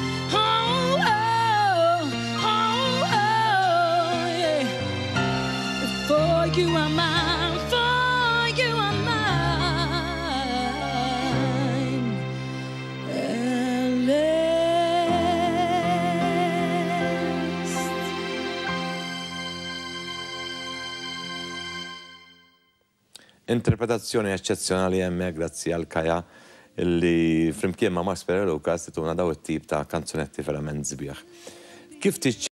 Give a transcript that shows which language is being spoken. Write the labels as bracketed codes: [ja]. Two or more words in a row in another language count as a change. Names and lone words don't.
[en] For you are mine, for you are mine at last. [mt] Interpretazzjoni eccezjonali hemmhekk grazzi għal Kaja illi flimkien ma' Max Pereira Lucas tituna daw it-tip ta' kanzunetti verament sbieħ. Kif